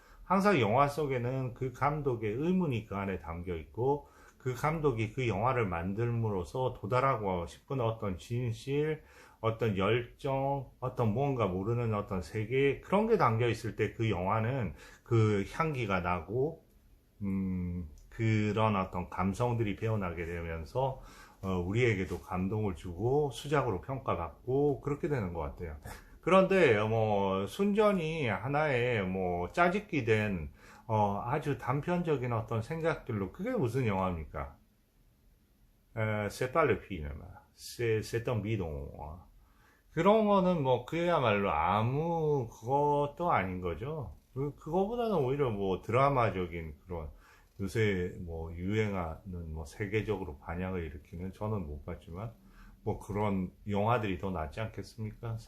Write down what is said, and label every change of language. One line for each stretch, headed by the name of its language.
Korean: 항상 영화 속에는 그 감독의 의문이 그 안에 담겨 있고 그 감독이 그 영화를 만들므로써 도달하고 싶은 어떤 진실, 어떤 열정, 어떤 무언가 모르는 어떤 세계, 그런 게 담겨 있을 때 그 영화는 그 향기가 나고 그런 어떤 감성들이 배어나게 되면서 우리에게도 감동을 주고 수작으로 평가받고 그렇게 되는 것 같아요. 그런데 뭐 순전히 하나의 뭐 짜집기 된 아주 단편적인 어떤 생각들로 그게 무슨 영화입니까?
French: C'est pas le film, c'est un bidon.
Korean: 그런 거는 뭐 그야말로 아무 그것도 아닌 거죠. 그거보다는 오히려 뭐 드라마적인 그런 요새 뭐 유행하는 뭐 세계적으로 반향을 일으키는 저는 못 봤지만 뭐 그런 영화들이 더 낫지 않겠습니까?